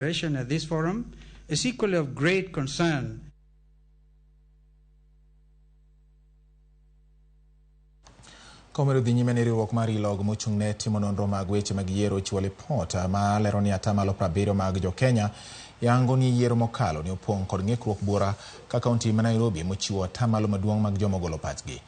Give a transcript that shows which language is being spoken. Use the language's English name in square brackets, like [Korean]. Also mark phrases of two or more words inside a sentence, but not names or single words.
[English] At this forum is equally of great concern. [Luo (Kenya and Tanzania)] Komero dhi nyime ni riwruok mar ELOG mochung'ne timo nonro mag weche mag yiero chiwo lipot ma lero ni atamalo 70 mag jo-Kenya yango ni yiero mokalo ni opong' kod ng'ikruok buora ka kaunti ma Nairobi mochiwo atamalo maduong' mag joma ogolo pachgi.